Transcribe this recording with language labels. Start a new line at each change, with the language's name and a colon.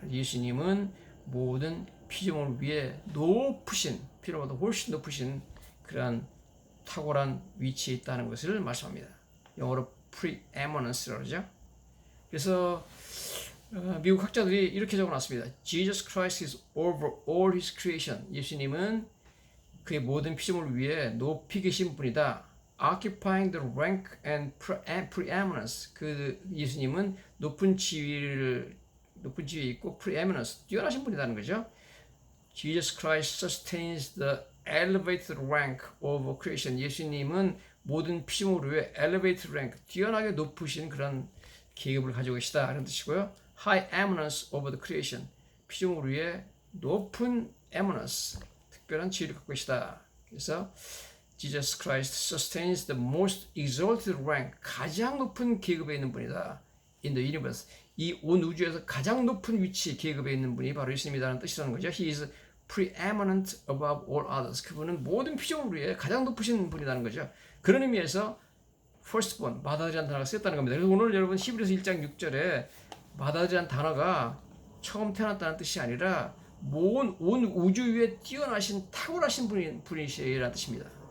Korean: 예수님은 모든 피조물 위에 높으신 피조물보다 훨씬 높으신 그러한 탁월한 위치에 있다는 것을 말씀합니다. 영어로 preeminence라고 하죠. 그래서 미국 학자들이 이렇게 적어놨습니다.
English: Jesus Christ is over all his creation.
Korean: 예수님은 그의 모든 피조물 위에 높이 계신 분이다.
English: Occupying the rank and preeminence.
Korean: 그 예수님은 높은 지위에 있고 preeminence, 뛰어나신 분이라는 거죠.
English: Jesus Christ sustains the elevated rank of creation.
Korean: 예수님은 모든 피조물 위에 elevated rank, 뛰어나게 높으신 그런 계급을 가지고 계시다 이런 뜻이고요.
English: High eminence over the creation.
Korean: 피조물 위에 높은 eminence, 특별한 지위를 갖고 계시다.
English: 그래서 Jesus Christ sustains the most exalted rank.
Korean: 가장 높은 계급에 있는 분이다.
English: In the universe.
Korean: 이 온 우주에서 가장 높은 위치 계급에 있는 분이 바로 예수님이라는 뜻이라는 거죠.
English: He is preeminent above all others.
Korean: 그분은 모든 피조물 위에 가장 높으신 분이라는 거죠. 그런 의미에서 firstborn, 맏아들이라는 단어가 쓰였다는 겁니다. 그래서 오늘 여러분 히브리서 1장 6절에 마다들이란 단어가 처음 태어났다는 뜻이 아니라 온 우주 위에 뛰어나신 탁월하신 분이시라는 뜻입니다.